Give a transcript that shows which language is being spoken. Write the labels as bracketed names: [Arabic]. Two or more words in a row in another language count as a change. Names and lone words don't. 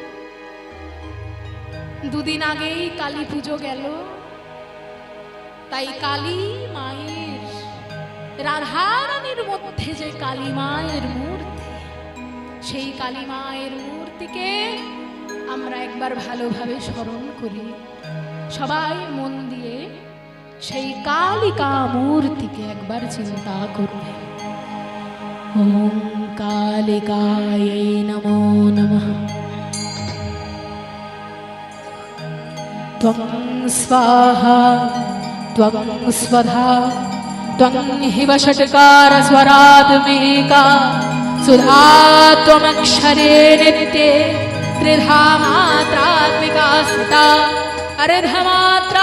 [Bangla] দুদিন আগেই কালী পুজো গেল, তাই কালী মায়ের, রাধারানীর মধ্যে যে কালী মায়ের মূর্তি, সেই কালী মায়ের মূর্তিকে আমরা একবার ভালোভাবে স্মরণ করি। সবাই মন দিয়ে সেই কালিকা মূর্তিকে একবার চিন্তা করবে। [Sanskrit] ওম কালিকাयै নমো নমঃ। ত্বং স্বাহা ত্বং स्वधा त्वं हि वषट्कार स्वरात्मिका सुधा त्वमक्षरे नित्ये त्रिधा मात्रात्मिका स्थिता अर्धमात्रा